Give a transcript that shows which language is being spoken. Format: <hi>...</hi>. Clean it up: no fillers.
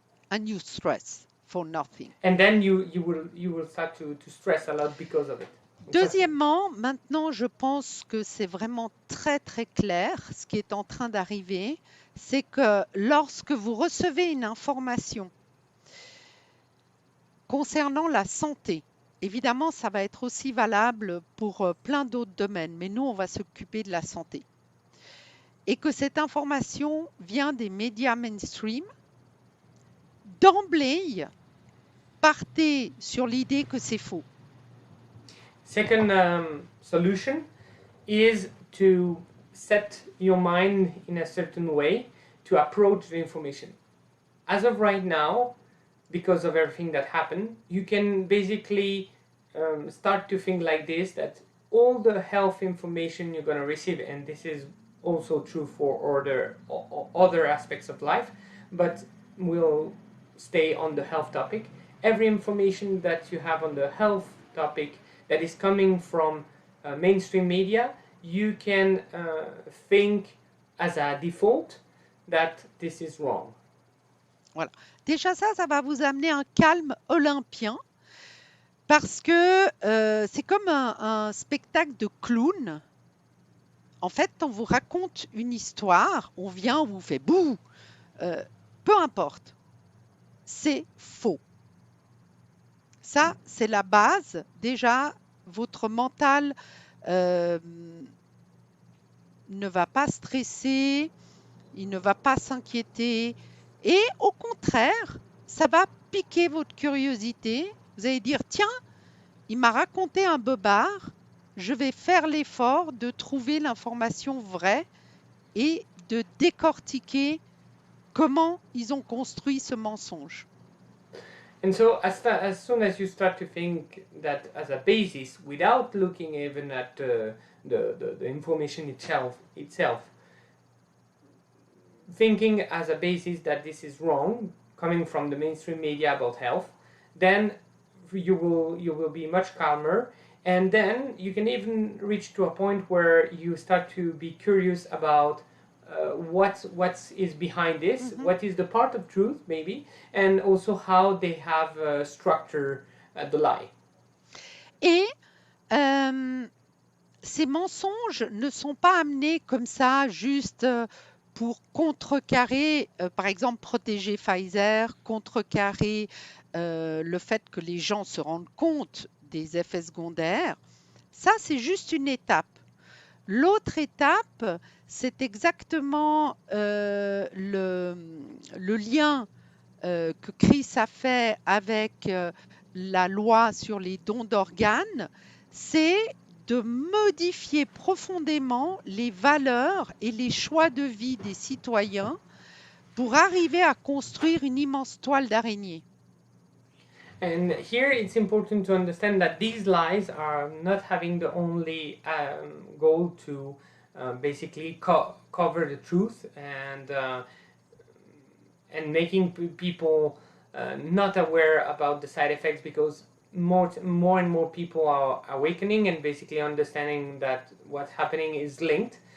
<en>And you stress for nothing. And then you will start to stress a lot because of it.</en> <fr>Deuxièmement, maintenant, je pense que c'est vraiment très, très clair ce qui est en train d'arriver, c'est que lorsque vous recevez une information concernant la santé, évidemment, ça va être aussi valable pour plein d'autres domaines, mais nous, on va s'occuper de la santé. Et que cette information vient des médias mainstream, d'emblée, partez sur l'idée que c'est faux.</fr> <en>Second solution is to set your mind in a certain way to approach the information. As of right now, because of everything that happened, you can basically start to think like this, that all the health information you're going to receive, and this is also true for other aspects of life, but we'll stay on the health topic. Every information that you have on the health topic that is coming from mainstream media, you can think as a default that this is wrong.</en> <fr>Voilà. Déjà ça va vous amener un calme olympien parce que c'est comme un spectacle de clown. En fait, on vous raconte une histoire, on vient, on vous fait bouh, peu importe, c'est faux. Ça, c'est la base. Déjà, votre mental ne va pas stresser, il ne va pas s'inquiéter. Et au contraire, ça va piquer votre curiosité. Vous allez dire, tiens, il m'a raconté un bobard, je vais faire l'effort de trouver l'information vraie et de décortiquer comment ils ont construit ce mensonge.</fr> <en>And so as soon as you start to think that as a basis, without looking even at the information itself, thinking as a basis that this is wrong, coming from the mainstream media about health, then you will be much calmer, and then you can even reach to a point where you start to be curious about what is behind this, what is the part of truth maybe, and also how they have structured the lie.</en> <fr>Et ces mensonges ne sont pas amenés comme ça juste pour contrecarrer, par exemple, protéger Pfizer, contrecarrer le fait que les gens se rendent compte des effets secondaires. Ça, c'est juste une étape. L'autre étape, c'est exactement le lien que Chris a fait avec la loi sur les dons d'organes, c'est de modifier profondément les valeurs et les choix de vie des citoyens pour arriver à construire une immense toile d'araignée.</fr> <en>And here it's important to understand that these lies are not having the only goal to basically cover the truth and making people not aware about the side effects, because more and more people are awakening and basically understanding that what's happening is linked.</en>